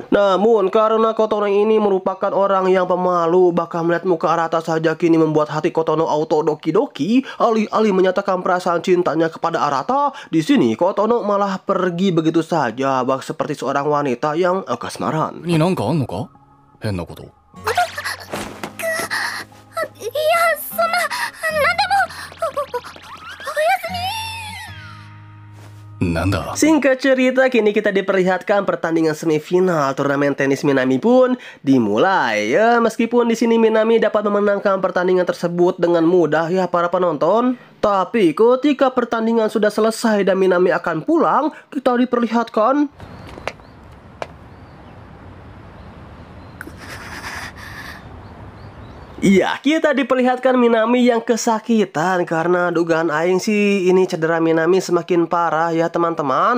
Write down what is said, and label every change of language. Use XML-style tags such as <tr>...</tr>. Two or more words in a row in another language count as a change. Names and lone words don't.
<id>Namun karena Kotono ini merupakan orang yang pemalu, bahkan melihat muka Arata saja kini membuat hati Kotono auto doki-doki. Alih-alih menyatakan perasaan cintanya kepada Arata, di sini Kotono malah pergi begitu saja, bak seperti seorang wanita yang kasmaran.</id> <ja>になんかあんのか？変なこと。いやそんな何でもおやすみ。なんだ？</ja> <id>Singkat cerita, kini kita diperlihatkan pertandingan semifinal turnamen tenis Minami pun dimulai. Ya, meskipun di sini Minami dapat memenangkan pertandingan tersebut dengan mudah ya para penonton. Tapi ketika pertandingan sudah selesai dan Minami akan pulang, kita diperlihatkan iya, kita diperlihatkan Minami yang kesakitan karena dugaan aing sih ini cedera Minami semakin parah ya teman-teman.</id>